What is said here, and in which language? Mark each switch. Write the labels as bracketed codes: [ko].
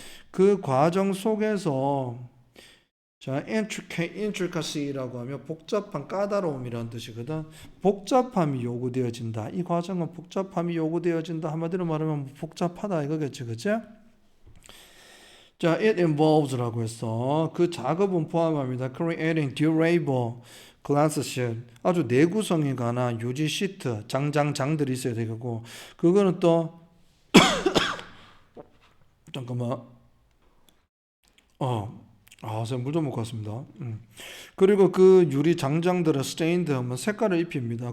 [ko] 그 과정 속에서 자, intricacy라고 하면 복잡한 까다로움이라는 뜻이거든. 복잡함이 요구되어진다. 이 과정은 복잡함이 요구되어진다. 한마디로 말하면 복잡하다 이거겠지, 그치? 자, [en] it involves [ko] 라고 했어. 그 작업은 포함합니다. [en] Creating durable glass sheet. [ko] 아주 내구성이 강한 유리 시트, 장들이 있어야 되고, 그거는 또 잠깐만. 선생님 물 좀 먹고 왔습니다. 그리고 그 유리 장장들은 stained 하면 색깔을 입힙니다.